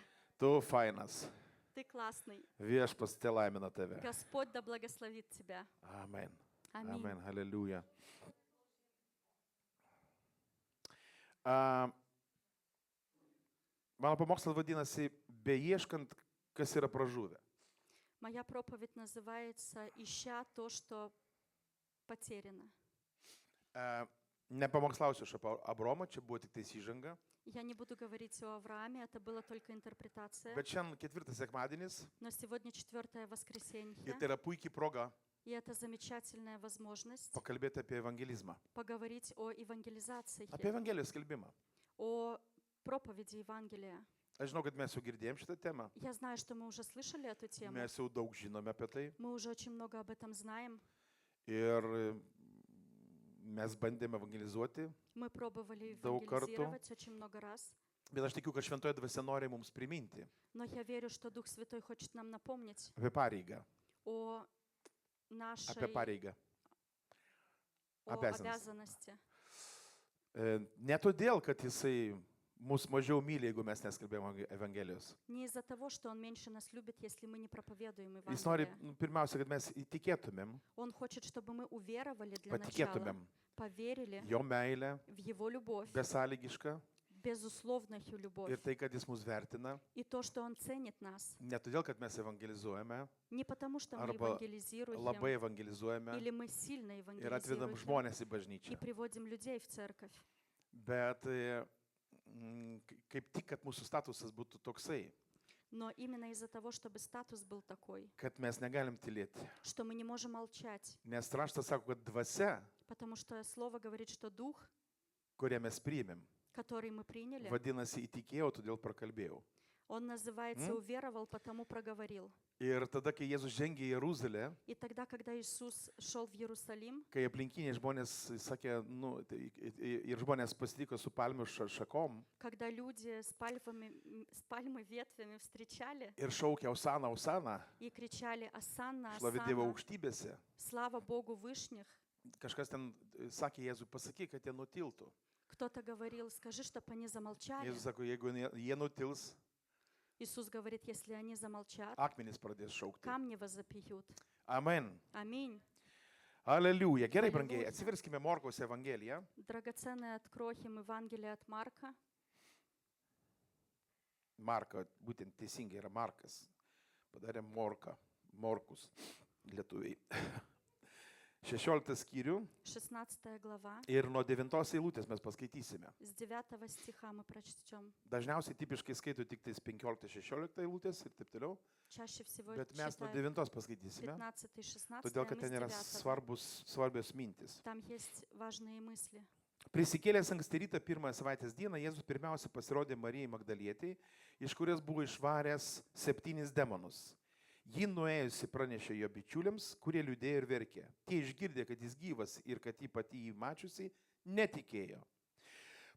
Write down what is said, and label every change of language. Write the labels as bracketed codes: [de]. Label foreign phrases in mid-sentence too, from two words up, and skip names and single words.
[lt] Tu fainas. [ru] ты классный. [lt] Viešpas te laimina tave. [ru] Господь да благословит тебя. [lt] Amen. [ru] Аминь. [lt] Amen. Aleliuja. Mano pamokslas vadinasi Beieškant, kas yra pražuvę. [ru] Моя проповедь называется «Ища то, что потеряно». [lt] Nepamokslausiu aš apie Abromą, čia buvo tik tais įžanga. [ru] Я не буду говорить о Аврааме, это была только интерпретация. [lt] Bet šiandien ketvirtas sekmadienis [ru] Но сегодня 4 [lt] ir [ru] воскресенье, [lt] tai yra puikiai proga [ru] и это замечательная возможность [lt] pakalbėti apie evangelizmą. [ru] поговорить о евангелизации, [lt] Apie Evangelijos skelbimą. [ru] о проповеди Евангелия. [lt] Aš žinau, kad mes jau girdėjom šitą temą. [ru] Я знаю, что мы уже слышали эту тему. [lt] Mes jau daug žinome apie tai. [ru] Мы уже очень много об этом знаем. [lt] Ir mes bandėme evangelizuoti. [ru] Мы пробовали [lt] Daug kartų. [ru] евангелизировать очень много раз. [lt] Bet aš tikiu, kad šventoji dvasia nori mums priminti [ru] Но я верю, что Дух Святой хочет нам напомнить [lt] apie pareigą. [ru] о нашей [lt] Apie pareigą. [ru] о обязанности. обязанности. [lt] Ne todėl, kad jisai mus mažiau myli, jeigu mes neskelbėjom Evangelijos. [ru] Не из-за того, что Он меньше нас любит, если мы не проповедуем [lt] Jis nori, [ru] Евангелие. [lt] pirmiausia, kad mes įtikėtumėm, [ru] Он хочет, чтобы мы уверовали для начала, [lt] patikėtumėm [ru] поверили [lt] jo meilę, [ru] в Его любовь, [lt] besąlygišką [ru] безусловную [lt] ir [ru] любовь. [lt] tai, kad jis mus vertina. [ru] И то, что Он ценит нас. [lt] Ne todėl, kad mes evangelizuojame, [ru] Не потому, что мы [lt] arba [ru] евангелизируем, [lt] labai evangelizuojame [ru] или мы сильно [lt] ir atvedam [ru] евангелизируем [lt] žmonės į [ru] и [lt] bažnyčią. [ru] приводим людей в церковь. [lt] Bet kaip tik, kad mūsų statusas būtų toksai, [ru] Но именно из-за того, чтобы статус был такой, [lt] kad mes negalim tylėti. [ru] что мы не можем молчать. [lt] Nes raštas sako, kad dvasia, [ru] Потому что Слово говорит, что Дух, [lt] kurią mes priėmėm, [ru] который мы приняли, [lt] vadinasi įtikėjau, todėl prakalbėjau. [ru] Он называется «уверовал, потому проговорил». [lt] Ir tada, kai Jėzus žengė į Jeruzalę, [ru] И тогда, когда Иисус шел в Иерусалим, [lt] kai aplinkiniai žmonės sakė, ir žmonės pasitiko su palmių šakom [ru] когда люди с пальмой ветвями встречали [lt] ir šaukė Osana, Osana, [ru] и кричали «Осанна, [lt] šlovė Dievo [ru] Осанна, [lt] aukštybėse, [ru] слава Богу вышних», [lt] kažkas ten sakė Jėzui, pasakyk, kad jie nutiltų. [ru] кто-то говорил: «Скажи, чтобы они замолчали». [lt] Jėzus sako, jeigu jie nutils, [ru] Иисус говорит: «Если они замолчат, [lt] akmenys pradės šaukti. [ru] камни возопьют». [lt] Amen. [ru] Аминь. [lt] Aleliuja. Gerai, Aleliuja. brangiai, atsiverskime Morkaus Evangeliją. [ru] Драгоценное откроем Евангелие от Марка. [lt] Marka, būtent teisingai yra Markas. Padarė Morkus, lietuviai. 16 skyrių [ru] 16 глава. [lt] ir nuo 9 eilutės mes paskaitysime. [ru] С 9 стиха мы прочтем. [lt] Dažniausiai tipiškai skaito tik tais 15-16 eilutės ir taip toliau, [ru] Чаще всего [lt] bet mes nuo [ru] читаем [lt] 9 paskaitysime, [ru] 15 и 16, [lt] todėl [ru] а [lt] kad [ru] мы [lt] ten [ru] с [lt] yra [ru] 9. [lt] svarbios mintis. [ru] Там есть важные мысли. [lt] Prisikėlęs anksti rytą pirmąją savaitės dieną, Jėzus pirmiausia pasirodė Marijai Magdalietei, iš kurios buvo išvaręs 7 demonus. Ji nuėjusi pranešė jo bičiuliams, kurie liūdėjo ir verkė. Tie išgirdė, kad jis gyvas ir kad jį pati jį mačiusi, netikėjo.